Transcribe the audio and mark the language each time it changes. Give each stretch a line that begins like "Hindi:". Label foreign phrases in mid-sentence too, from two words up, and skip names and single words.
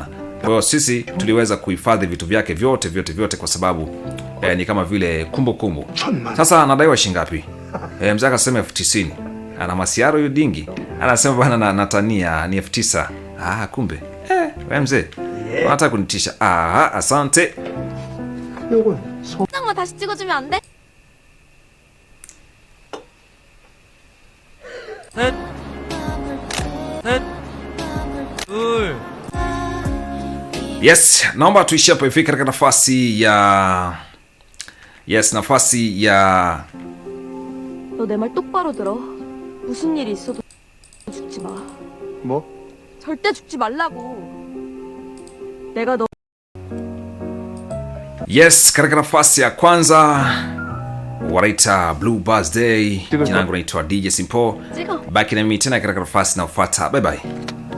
Swahili: Kwa hiyo sisi tuliweza kuhifadhi vitu vyake vyote kwa sababu ni kama vile kumbukumbu. Sasa anadaiwa shingapi? Mzee akasema 90,000. Ana masiaro hiyo dingi. Anasema bwana natania ni 9,000. Kumbe. Wewe mzee. Unataka kunitisha. Asante.
Korean: 만 다시 찍어주면 안 돼? 셋, 둘.
Swahili: Yes, naomba tuishie hapo ifike katika nafasi ya nafasi ya
Korean: 너 내 말 똑바로 들어. 무슨 일이 있어도 죽지 마. 뭐? 절대 죽지 말라고. 내가 너
Swahili: Yes, katika nafasi ya kwanza wanaita Blue Birthday. Jina langu naitwa DJ Simpo. Baki na mimi tena katika nafasi inayofuata.
English: Bye bye.